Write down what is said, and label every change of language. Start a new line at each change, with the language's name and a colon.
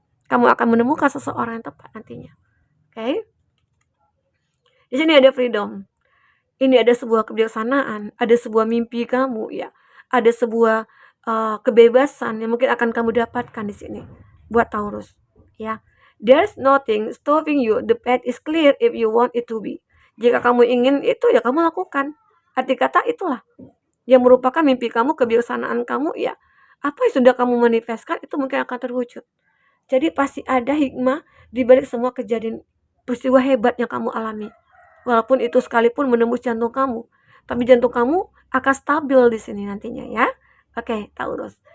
Indonesian: Kamu akan menemukan seseorang yang tepat nantinya. Oke? Di sini ada freedom. Ini ada sebuah kebijaksanaan, ada sebuah mimpi kamu, ya. Ada sebuah kebebasan yang mungkin akan kamu dapatkan di sini buat Taurus, ya.
English: There's nothing stopping you. The path is clear if you want it to be.
Indonesian: Jika kamu ingin itu, ya kamu lakukan. Arti kata itulah yang merupakan mimpi kamu, kebijaksanaan kamu, ya. Apa yang sudah kamu manifestkan itu mungkin akan terwujud. Jadi pasti ada hikmah di balik semua kejadian peristiwa hebat yang kamu alami. Walaupun itu sekalipun menembus jantung kamu, tapi jantung kamu akan stabil di sini nantinya, ya. Oke, Taurus.